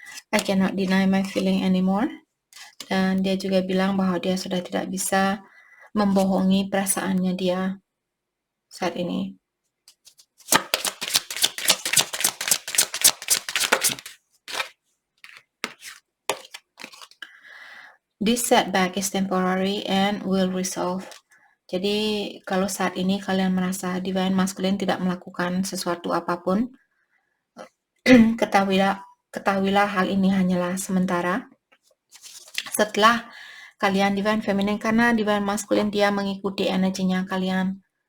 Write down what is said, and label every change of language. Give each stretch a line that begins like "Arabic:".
English: I cannot deny my feeling anymore.
Indonesian: Dan dia juga bilang bahwa dia sudah tidak bisa membohongi perasaannya dia saat ini.
English: This setback is temporary and will resolve.
Indonesian: Jadi kalau saat ini kalian merasa Divine Masculine tidak melakukan sesuatu apapun, ketahuilah hal ini hanyalah sementara. Setelah kalian Divine Feminine, karena Divine Masculine dia mengikuti energinya kalian.